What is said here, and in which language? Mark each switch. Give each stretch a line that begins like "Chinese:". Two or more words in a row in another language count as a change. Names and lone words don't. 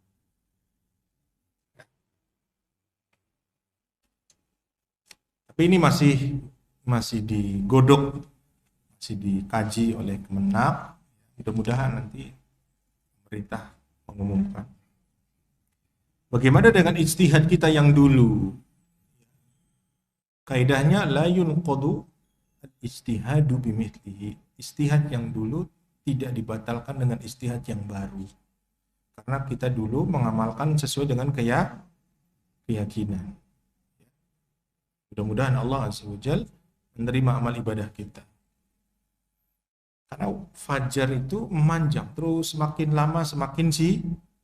Indonesian: Tapi ini masih digodok, masih dikaji oleh Kemenak. Mudah-mudahan nanti pemerintah mengumumkan. Bagaimana dengan ijtihad kita yang dulu?
Arabic: Kaidahnya لا ينقض الاجتهاد بمثله.
Indonesian: Ijtihad yang dulu tidak dibatalkan dengan ijtihad yang baru. Karena kita dulu mengamalkan sesuai dengan keyakinan. Mudah-mudahan Allah
Arabic: عز وجل
Indonesian: menerima amal ibadah kita. Karena fajar itu memanjang, terus semakin lama semakin siang.